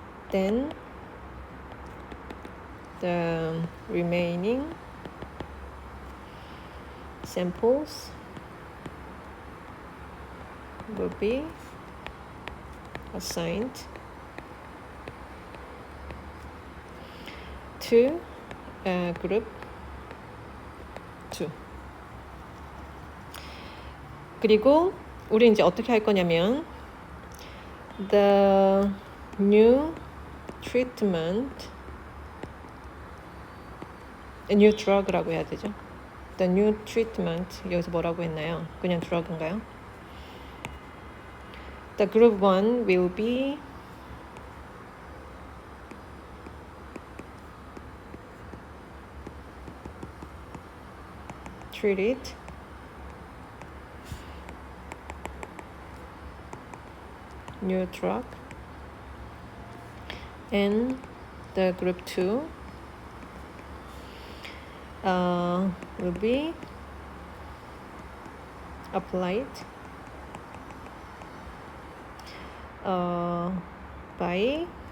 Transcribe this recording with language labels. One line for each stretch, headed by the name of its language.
English: Then the remaining samples will be assigned to group 2.
Korean: 그리고 우리 이제 어떻게 할 거냐면
English: the new treatment, new drug
Korean: 라고 해야 되죠.
English: The new treatment
Korean: 여기서 뭐라고 했나요? 그냥 drug인가요?
English: The group 1 will be treated new drug and the group 2 will be applied by